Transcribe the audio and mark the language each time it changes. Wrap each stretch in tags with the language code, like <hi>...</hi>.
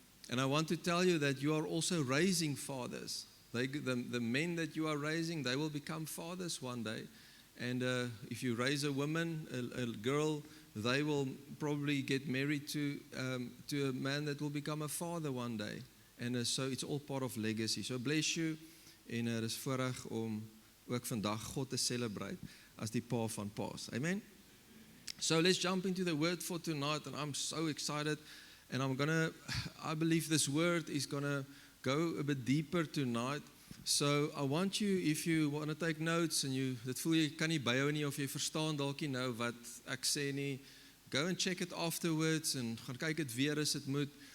<en>And I want to tell you that you are also raising fathers. The men that you are raising, they will become fathers one day. And if you raise a woman, a girl, they will probably get married to a man that will become a father one day. And so it's all part of legacy. So bless you.</en> <af>En het is voorreg om ook vandag God te celebrate as die pa van paas.</af> <en>Amen? So let's jump into the word for tonight. And I'm so excited. And I believe this word is going to go a bit deeper tonight. So I want you, if you want to take notes and</en> <af>dit voel jy kan nie byhou nie of jy verstaan dalk nie nou wat ek sê nie,</af> <en>go and check it afterwards</en> <af>en gaan kyk dit weer as dit moet.</af>